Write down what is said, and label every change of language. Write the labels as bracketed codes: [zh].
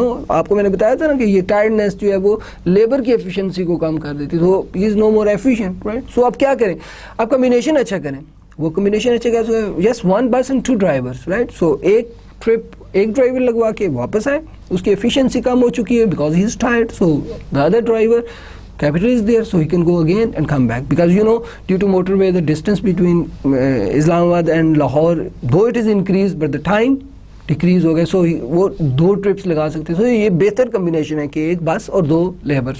[ur] آپ کو میں نے بتایا تھا نا کہ یہ ٹائرڈنیس جو ہے وہ لیبر کی ایفیشنسی کو کم کر دیتی, تو [en] He is no more efficient, right. [ur] سو آپ کیا کریں, آپ کمبینیشن اچھا کریں. وہ کمبینیشن اچھا کریں, [en] Yes, one person two drivers, right. [ur] سو ایک ٹرپ ایک ڈرائیور لگوا کے واپس آئے, اس کی ایفیشنسی کم ہو چکی ہے [en] Because he is tired. So the other driver capital is there, so he can go again and come back, because due to motorway the distance between Islamabad and Lahore, though it is increased but the time decrease [ur] ہو گیا. سو وہ 2 trips لگا سکتے ہیں. سو یہ بہتر combination ہے کہ ایک بس اور 2 لیبر.